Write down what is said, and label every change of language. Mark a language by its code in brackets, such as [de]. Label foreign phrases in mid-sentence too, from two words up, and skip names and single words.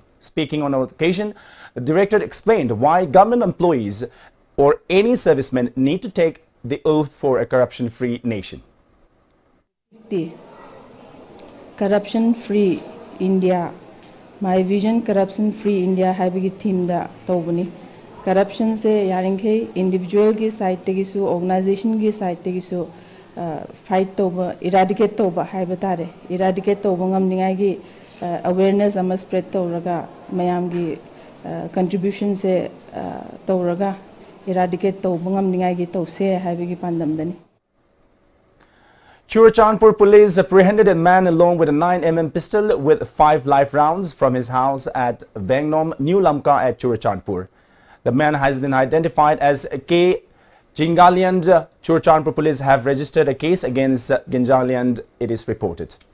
[en] Speaking on the occasion, the director explained why government employees or any servicemen need to take the oath for a corruption-free nation. Corruption-free India, my vision corruption-free India [mni] habigi theme da tawbani. Corruption se yaringke individual ki side te gisu, organization ki side te gisu fight tawba, eradicate tawba haibatare. Eradicate tawba ngamningai gi awareness ama spread tawraga, mayam gi contribution se tawraga, eradicate tawba ngamningai gi tawse habigi pandamdani. [en] Churachandpur police apprehended a man along with a 9mm pistol with 5 live rounds from his house at Vengnom, New Lamka at Churachandpur. The man has been identified as K. Ginjaliand. Churachandpur police have registered a case against Ginjaliand, it is reported.